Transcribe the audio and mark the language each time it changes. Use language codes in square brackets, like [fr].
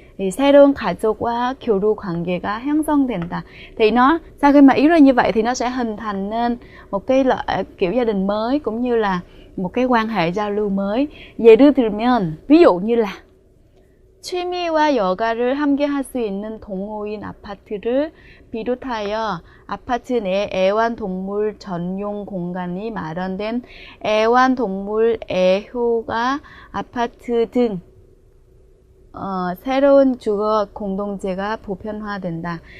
[ko] thì 새로운 가족과 교류 관계가 형성된다. [vi] Thì nó sau khi mà yếu ra như vậy thì nó sẽ hình thành nên một cái kiểu gia đình mới, cũng như là một cái quan hệ giao lưu mới. [ko] 예를 들면, [vi] ví dụ như là [ko] 취미와 여가를 함께 할 수 있는 동호인 아파트를 비롯하여 아파트 내 애완동물 전용 공간이 마련된 애완동물 애호가 아파트 등 새로운 주거 공동체가 보편화된다.